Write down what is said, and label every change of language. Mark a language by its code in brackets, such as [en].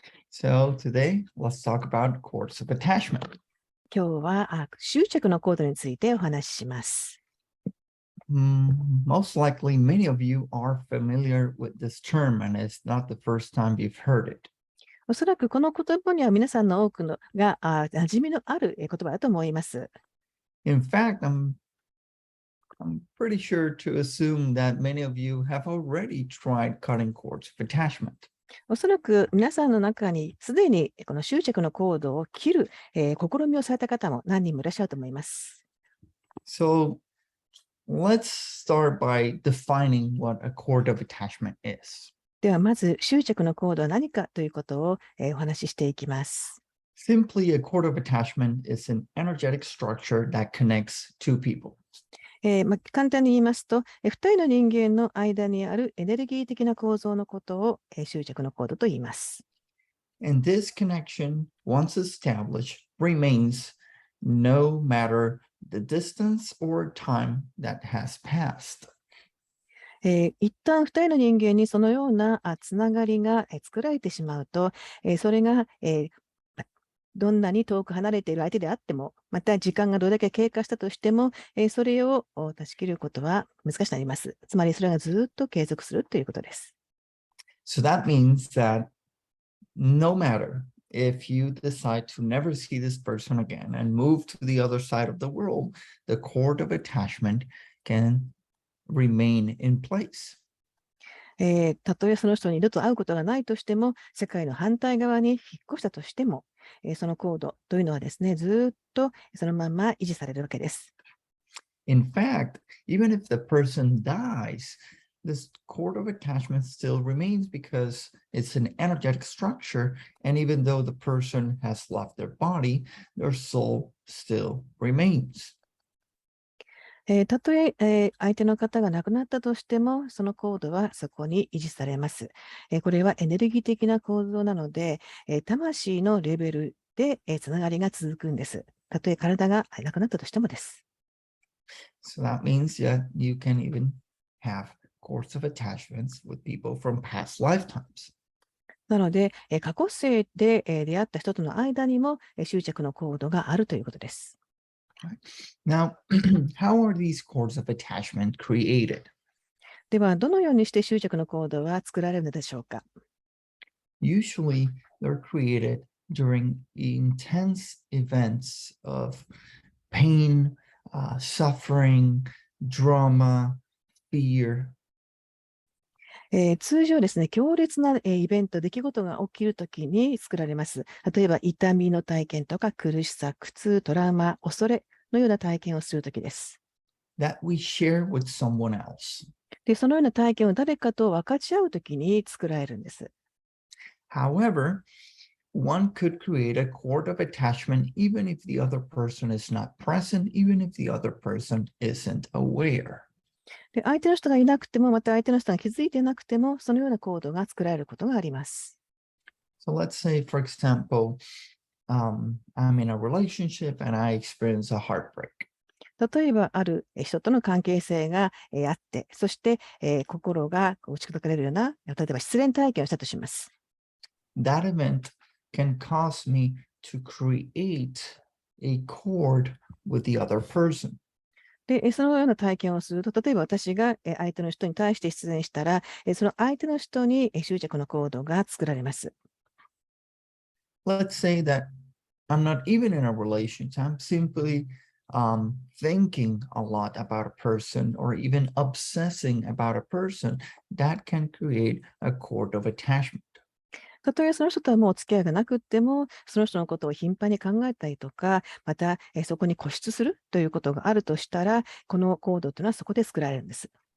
[en] So today, let's talk about cords of attachment. [ja] 今日は執着のコードについてお話しします。 [en] Most likely, many of you are familiar with this term, and it's not the first time you've heard it. [ja] おそらくこの言葉には皆さんの多くのが馴染みのある言葉だと思います。 [en] In fact, I'm pretty sure to assume that many of you have already tried cutting cords of attachment. [ja] おそらく皆さんの中にすでにこの執着のコードを切る、試みをされた方も何人もいらっしゃると思います。 [en] So let's start by defining what a cord of attachment is. [ja] ではまず執着のコードは何かということを、お話ししていきます。 [en] Simply, a cord of attachment is an energetic structure that connects two people. [ja] 簡単に言いますと、2人の人間の間にあるエネルギー的な構造のことを、執着のコードと言います。 [en] And this connection, once established, remains no matter the distance or time that has passed. [ja] 一旦2人の人間にそのようなつながりが作られてしまうと、それが、どんなに遠く離れている相手であっても、また時間がどれだけ経過したとしても、それを断ち切ることは難しくなります。つまりそれがずっと継続するということです。 [en] So that means that no matter if you decide to never see this person again and move to the other side of the world, the cord of attachment can remain in place. [ja] たとえその人に二度と会うことがないとしても、世界の反対側に引っ越したとしても、そのコードというのはですね、ずっとそのまま維持されるわけです。 [en] In fact, even if the person dies, this cord of attachment still remains because it's an energetic structure, and even though the person has left their body, their soul still remains. [ja] たとえ相手の方が亡くなったとしても、そのコードはそこに維持されます。これはエネルギー的な構造なので、魂のレベルでつながりが続くんです。たとえ体がなくなったとしてもです。 [en] So that means that you can even have cords of attachments with people from past lifetimes. [ja] なので、過去世で出会った人との間にも執着のコードがあるということです。 [en] Now, how are these cords of attachment created? [ja] では、どのようにして執着のコードは作られるのでしょうか。 [en] Usually, they're created during intense events of pain, suffering, drama, fear. [ja] 通常ですね、強烈なイベント、出来事が起きるときに作られます。例えば、痛みの体験とか苦しさ、苦痛、トラウマ、恐れのような体験をするときです。 [en] That we share with someone else. [ja] で、そのような体験を誰かと分かち合うときに作られるんです。 [en] However, one could create a cord of attachment even if the other person is not present, even if the other person isn't aware. [ja] で、相手の人がいなくても、また相手の人が気づいてなくても、そのようなコードが作られることがあります。 [en] So let's say, for example, I'm in a relationship and I experience a heartbreak. [ja] 例えば、ある人との関係性があって、そして、心が打ち砕かれるような、例えば失恋体験をしたとします。 [en] That event can cause me to create a cord with the other person. [ja] で、そのような体験をすると、例えば私が相手の人に対して出演したら、その相手の人に執着のコードが作られます。 [en] Let's say that I'm not even in a relationship. I'm simply thinking a lot about a person or even obsessing about a person. That can create a cord of attachment. [ja] たとえその人とはもうお付き合いがなくっても、その人のことを頻繁に考えたりとか、またそこに固執するということがあるとしたら、このコードというのはそこで作られるんです。